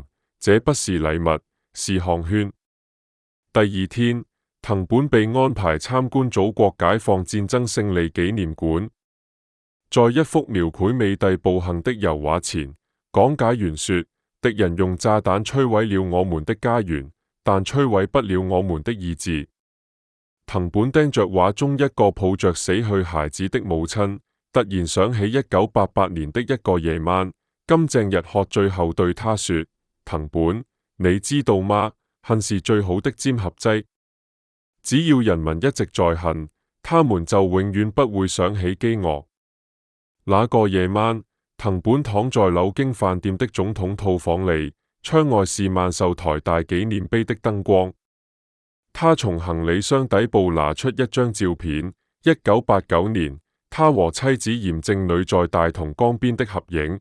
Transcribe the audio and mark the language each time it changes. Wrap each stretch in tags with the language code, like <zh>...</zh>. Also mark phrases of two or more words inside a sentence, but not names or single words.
<zh>這不是禮物，是項圈。第二天，藤本被安排參觀祖國解放戰爭勝利紀念館。在一幅描繪美帝暴行的油畫前，講解員說：敵人用炸彈摧毀了我們的家園，但摧毀不了我們的意志。藤本盯着畫中一個抱着死去孩子的母親，突然想起1988年的一個夜晚，金正日喝醉後對他說：藤本，你知道嗎？恨是最好的粘合劑。只要人民一直在恨，他們就永遠不會想起飢餓。那個夜晚，藤本躺在柳京飯店的總統套房裏，窗外是萬壽台大紀念碑的燈光。他從行李箱底部拿出一張照片，1989年，他和妻子嚴正女在大同江邊的合影。</zh>